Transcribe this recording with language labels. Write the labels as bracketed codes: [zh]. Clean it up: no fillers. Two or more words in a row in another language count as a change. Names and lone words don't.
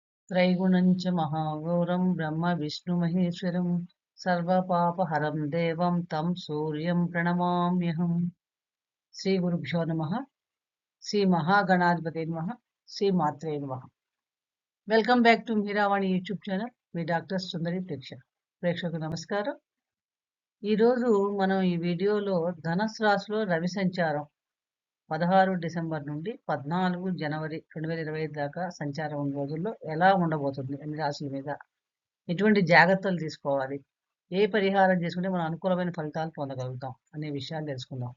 [sa] त्रैगुणञ्च महाघोरं ब्रह्मविष्णुमहेश्वरं सर्वपापहरं देवं तं सूर्यं प्रणमाम्यहम्। श्रीगुरुभ्यो नमः। శ్రీ నమః శ్రీ మాత్రే నమః. [en] welcome back to [te] మీరావాణి యూట్యూబ్ ఛానల్. మీ డాక్టర్ సుందరి ప్రేక్షకు నమస్కారం. ఈరోజు మనం ఈ వీడియోలో ధనుస్సు రాశిలో రవి సంచారం 16 డిసెంబర్ నుండి 14 జనవరి 2025 దాకా సంచారం ఉన్న రోజుల్లో ఎలా ఉండబోతుంది, అన్ని రాశుల మీద ఎటువంటి జాగ్రత్తలు తీసుకోవాలి, ఏ పరిహారం చేసుకుంటే మనం అనుకూలమైన ఫలితాలు పొందగలుగుతాం అనే విషయాలు తెలుసుకుందాం.